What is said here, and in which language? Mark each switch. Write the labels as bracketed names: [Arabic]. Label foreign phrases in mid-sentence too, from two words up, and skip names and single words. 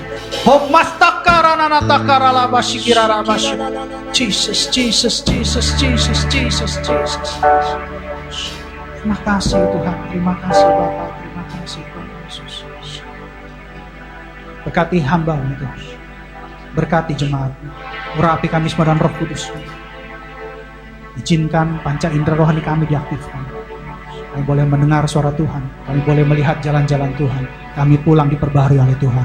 [Indonesian] Homasta karana takarala basikira rabasyan. Jesus, Jesus, Jesus, Jesus, Jesus, Jesus. Terima kasih Tuhan, terima kasih Bapa, terima kasih Tuhan Yesus. Berkati hamba-Mu Tuhan, berkati jemaat-Mu, urapi kami semua dan Roh Kudus. Izinkan panca indera rohani kami diaktifkan. Kami boleh mendengar suara Tuhan, kami boleh melihat jalan-jalan Tuhan, kami pulang diperbaharui oleh Tuhan.